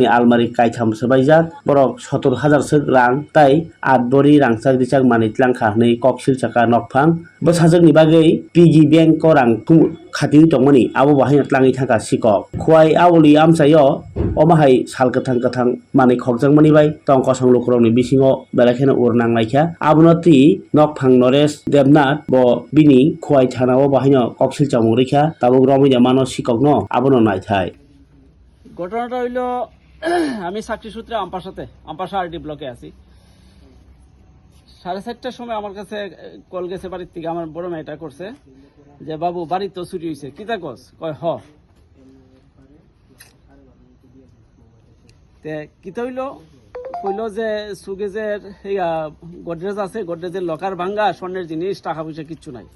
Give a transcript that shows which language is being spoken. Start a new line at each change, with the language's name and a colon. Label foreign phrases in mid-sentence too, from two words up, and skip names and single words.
Kok Borok: almari kaitham sabaijak borok 70,000 sek rang tai 8 bori rangchak richak mani tlangkha nei koksil chaka nokphang bwsajakni bagui
English: piggy bank
Kok Borok: ko rang khati tongmani abo bahai tlangi thaka sikok khwai awli amchayo omahai sal kathang mani khokjakmani bai tong kosong lukrokni bisingo belakheno urnang laikha abonoti nokphang Naresh Devnath bo bini khwai thanao bahai koksil chamung rekha tabuk romida mano sikokno abono naithai
Bangla: ঘটনাটা হইল আমি চাকরি সূত্রে আমপাশা আরডি ব্লকে আছি 4:30টার সময় আমার কাছে কল গেছে বাড়ির থেকে আমার বড় মেয়েটা করছে যে বাবু বাড়ি তো চুরি হয়েছে কিতা কস কয় হ তে কিতা হইল কইল যে সুগেজের গোদরেজ আছে গোদরেজের লকার ভাঙ্গা স্বর্ণের জিনিস টাকা পয়সা কিচ্ছু নাই